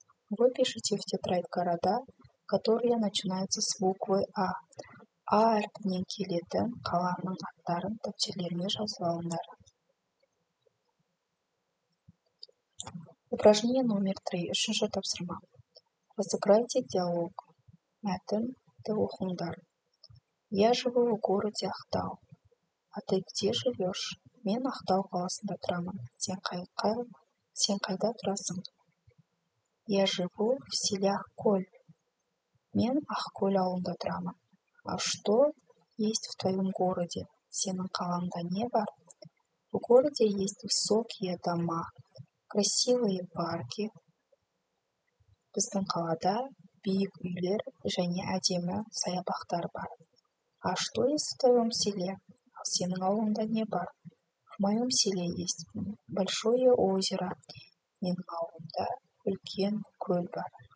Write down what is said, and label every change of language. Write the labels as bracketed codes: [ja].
[ru] Вы пишете в тетрадь города, которые начинаются с буквы А. [kk] А әрпінен келетін қаланың аттарын дәптерлеріңе жазып алыңдар. [ru] Упражнение номер 3. [kk] Үшінші тапсырма. [ru] Разыграйте диалог. [kk] Мәтінді оқыңдар. [ru] Я живу в городе Ақтау. А ты где живешь? [kk] Мен Ақтау қаласында тұрамын. Сен қайда тұрасың? [ru] Я живу в селе Ақкөл. [kk] Мен Ақкөл ауылында тұрамын. [ru] А что есть в твоем городе? [kk] Сенің қалаңда не бар? [ru] В городе есть высокие дома, красивые парки. [kk] Біздің қалада биік үйлер және әдемі саябақтар бар. [ru] А что есть в твоем селе? [kk] А сенің ауылында не бар? [ru] В моем селе есть большое озеро. [kk] Менің ауылымда үлкен көл бар.